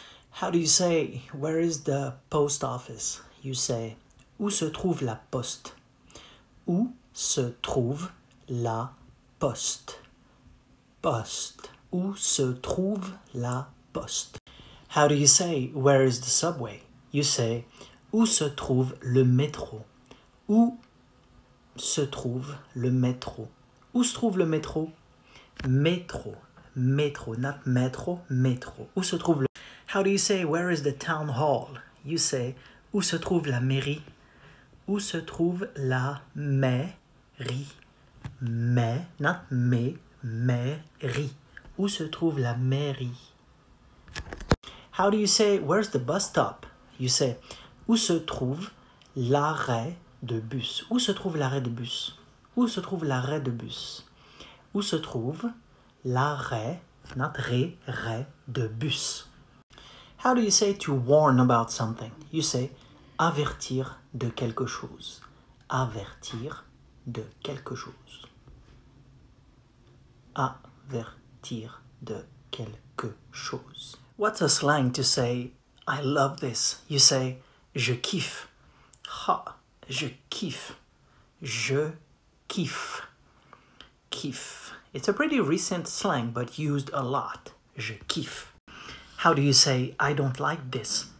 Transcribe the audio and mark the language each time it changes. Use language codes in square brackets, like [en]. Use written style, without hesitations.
[en] How do you say, where is the post office? You say, [fr] où se trouve la poste? Où se trouve la poste? Poste. Où se trouve la poste? [en] How do you say, where is the subway? You say, [fr] où se trouve le métro? Où se trouve le métro? Où se trouve le métro? Métro, not métro, métro. Où se trouve le... [en] How do you say, where is the town hall? You say, [fr] où se trouve la mairie? Où se trouve la mairie? Not mairie. Où se trouve la mairie? [en] How do you say, where's the bus stop? You say, [fr] où se trouve l'arrêt de bus? Où se trouve l'arrêt de bus? Où se trouve l'arrêt de bus? Où se trouve l'arrêt, not ré, de bus? [en] How do you say to warn about something? You say, [fr] avertir de quelque chose. Avertir de quelque chose. Avertir de quelque chose. [en] What's a slang to say, I love this? You say, [fr] je kiffe. Ha, je kiffe. Je kiffe. Kiffe. [en] It's a pretty recent slang, but used a lot. [fr] Je kiffe. [en] How do you say, I don't like this?